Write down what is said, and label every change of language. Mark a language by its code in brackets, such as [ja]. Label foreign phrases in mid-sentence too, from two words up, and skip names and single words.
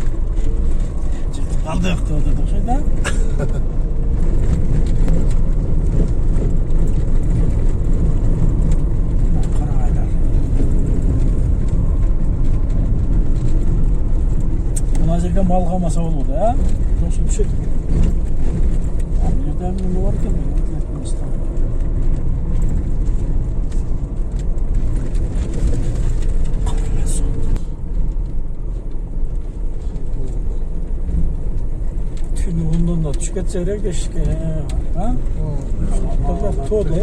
[ky] Калдык деп окшойт да. Карагайлар. Мына жерге мал камаса болот, а? Ошо түшөт. Бул жерде [uz] nima bor ekan [ky] Turkmaniston. [uz] Tuni ondan da tushib ketsalar ishga. Ha? To'g'ri, to'g'ri.